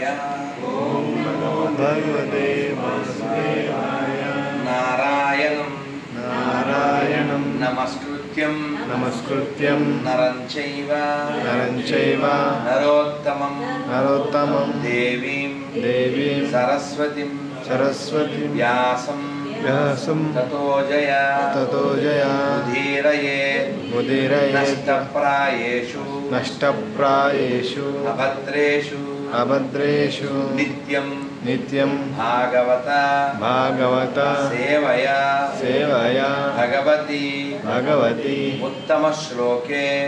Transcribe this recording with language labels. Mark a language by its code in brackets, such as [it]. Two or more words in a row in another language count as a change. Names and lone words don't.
[sa] ఓం నమో భగవతే వాసుదేవాయ నారాయణం నారాయణం నమస్కృత్యం నమస్కృత్యం నరం చైవ నరోత్తమం నరోత్తమం దేవీం దేవీం సరస్వతిం సరస్వతిం వ్యాసం వ్యాసం తతో జయా ఉదీరయేత్ ముదీరయేత్ నష్టప్రాయేషు నష్టప్రాయేషు అభద్రేషు నిత్యం భాగవత సేవయా భగవతి ఉత్తమ శ్లోకే